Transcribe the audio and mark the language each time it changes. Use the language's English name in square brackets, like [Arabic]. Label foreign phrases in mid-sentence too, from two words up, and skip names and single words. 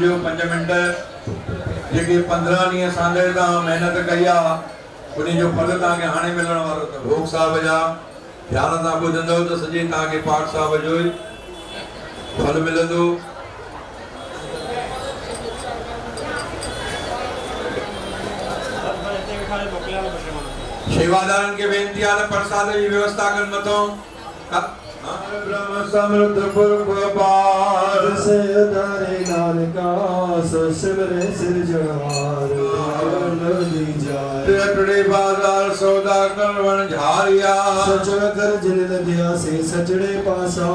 [Sindhi] जो 5 मिनट जेके 15 ॾींहं सांदे ता मेहनत कई आहे उन्हीं जो फल तव्हांखे हाणे मिलण वारो अथव। भोग साहब जा ध्यान सां ॿुधंदव त सॼी तव्हांखे पाठ साहब जो ई फल मिलंदो। शेवादारनि खे वेनती आहे त प्रसाद जी व्यवस्था कनि मथों ब्रह्म समृद्ध पुरख पार [Punjabi] ਸੇ ਉਧਾਰੇ ਨਾਨਕਾ ਸੋ ਸਿਮਰੇ ਸਿਰਜਨਹਾਰ ਦੀ ਜਾਏ ਟੁੜੇ ਬਾਜ਼ਾਰ ਸੌਦਾ ਕਰਵਣ ਝਾਰਿਆ ਸਚੜ ਕਰ ਜਿਨ ਲਦਿਆ ਸੇ ਸਚੜੇ ਪਾਸਾ